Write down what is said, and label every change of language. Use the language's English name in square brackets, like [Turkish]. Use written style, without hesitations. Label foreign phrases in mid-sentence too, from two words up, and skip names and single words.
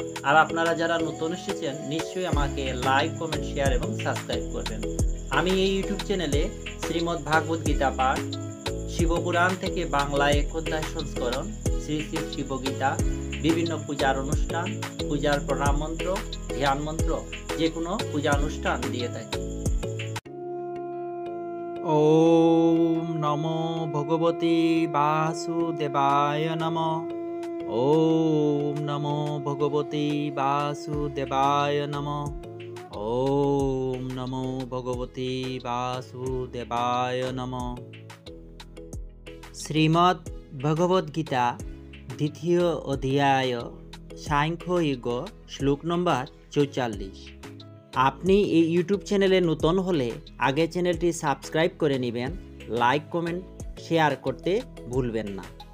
[Bangla] আর আপনারা যারা নতুন এসেছেন, নিশ্চয়ই আমাকে [English] like, comment, share [Bangla] এবং সাবস্ক্রাইব করবেন। আমি এই ইউটিউব চ্যানেলে শ্রীমদ্ ভাগবত গীতা পাঠ, শিবপুরাণ থেকে বাংলায় ১ অধ্যায় সংস্করণ, শ্রী শ্রী শিবগীতা, বিভিন্ন পূজার অনুষ্ঠান, পূজার প্রণাম মন্ত্র, ধ্যান মন্ত্র, যে কোনো পূজা অনুষ্ঠান দিয়ে থাকি। [Sanskrit] ওম নমো ভগবতে বাসুদেবায় নমঃ। ওম নমো ভগবতে বাসুদেবায় নমঃ। ওম নমো ভগবতে বাসুদেবায় নমঃ। [Bangla] শ্রীমদ্ ভগবদ গীতা দ্বিতীয় অধ্যায় সাংখ্যযোগ শ্লোক নম্বর ৪৪। আপনি এই ইউটিউব চ্যানেলে নতুন হলে আগে চ্যানেলটি সাবস্ক্রাইব করে নেবেন, [English] like, comment, share [Bangla] করতে ভুলবেন না।